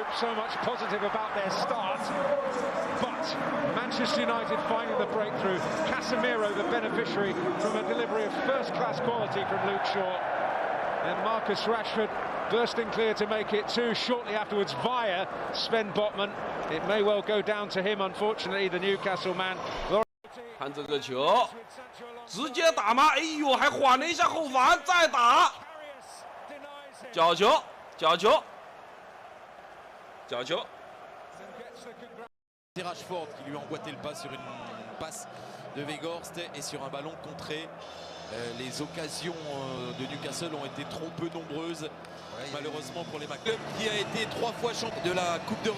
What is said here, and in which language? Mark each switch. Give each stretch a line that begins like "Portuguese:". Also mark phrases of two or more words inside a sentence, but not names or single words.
English: So much positive about their start. But Manchester United finding the breakthrough. Casemiro, the beneficiary from a delivery of first-class quality from Luke Shaw. And Marcus Rashford bursting clear to make it two shortly afterwards via Sven Botman. It may well go down to him, unfortunately, the Newcastle man.
Chinese: 看这个球，直接打吗？哎呦，还缓了一下后防，再打。角球，角球，角球。
French: C'est Rashford qui lui a emboîté le pas sur une passe de Weghorst et sur un ballon contré. Les occasions de Newcastle ont été trop peu nombreuses, malheureusement pour les Club qui a été 3 fois champion de la Coupe d'Europe.